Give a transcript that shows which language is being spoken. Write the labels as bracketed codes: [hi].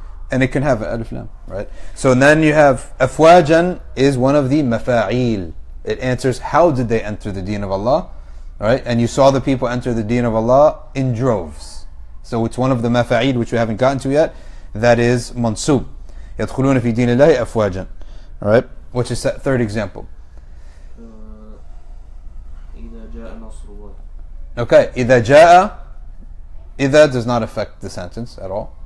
[en] And it can have an alif lam, right? So then you have afwajan is one of the mafa'il. It answers how did they enter the deen of Allah, right? And you saw the people enter the deen of Allah in droves. So it's one of the mafa'il which we haven't gotten to yet. That is mansub. [ar] يدخلون في دين الله أفواجا. [en] Alright? Which is that third example. [ar] إذا جاء نصر الله. Okay. إذا جاء. [en] إذا does not affect the sentence at all.